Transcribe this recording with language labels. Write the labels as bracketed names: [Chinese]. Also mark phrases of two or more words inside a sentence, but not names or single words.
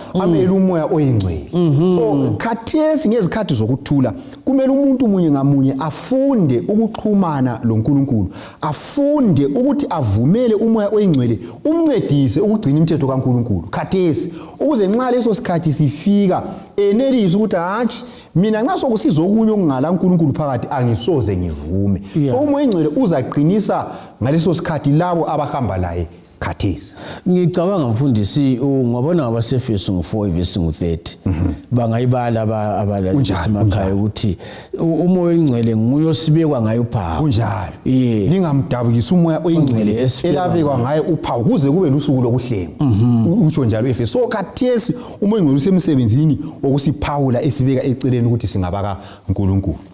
[North Ndebele] amele umoya oyingcwele so khathesi ngezikhathi zokuthula kumele umuntu munye ngamunye afunde ukuxhumana loNkulunkulu afunde ukuthi avumele umoya oyingcwele umncedise ukugcina imithetho kaNkulunkulu khathesi ukuze nxa leso sikhathi sifika enelise ukuthi hatshi mina nxa sokusiza okunye okungala uNkulunkulu phakathi angisoze ngivume so umoya oyingcwele uzaqinisa ngaleso sikhathi labo abahamba laye khathesi ngicabanga mfundisi ungabona ngabaseFesu ngo4 verse 30 bangayibala abalalisemakhaya ukuthi umoya oyingcwele nguyo sibekwa ngayo uphawu kunjalo lingamdabukisi umoya oyingcwele elabekwa ngaye uphawu kuze kube lusuku lokuhlenga utsho njalo eFesu so khathesi umoya oyingcwele usemsebenzini okusiphawula esibeka eceleni ukuthi singabaka uNkulunkulu